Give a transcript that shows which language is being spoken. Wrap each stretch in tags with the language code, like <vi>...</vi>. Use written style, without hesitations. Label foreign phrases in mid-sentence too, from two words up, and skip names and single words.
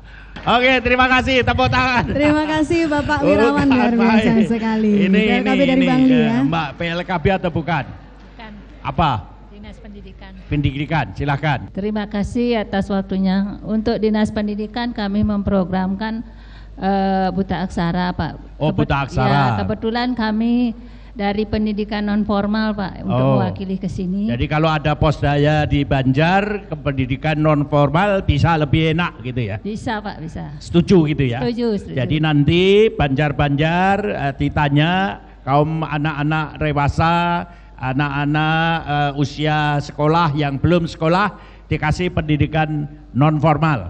<id>Oke, terima kasih, tepuk tangan. Terima kasih Bapak Wirawan, luar biasa sekali. Ini PLKB dari Bangli ya. Mbak, PLKB atau bukan? Bukan. Apa? Dinas Pendidikan. Pendidikan, silakan. Terima kasih atas waktunya. Untuk Dinas Pendidikan kami memprogramkan buta aksara, Pak. Oh, buta aksara. Ya, kebetulan kami dari pendidikan non formal, Pak, untuk mewakili ke sini. Jadi kalau ada Posdaya di Banjar ke pendidikan non formal bisa lebih enak gitu ya? Bisa, Pak, bisa. Setuju gitu ya? Setuju. Jadi nanti Banjar-Banjar ditanya kaum anak-anak dewasa, anak-anak usia sekolah yang belum sekolah dikasih pendidikan non formal.</id>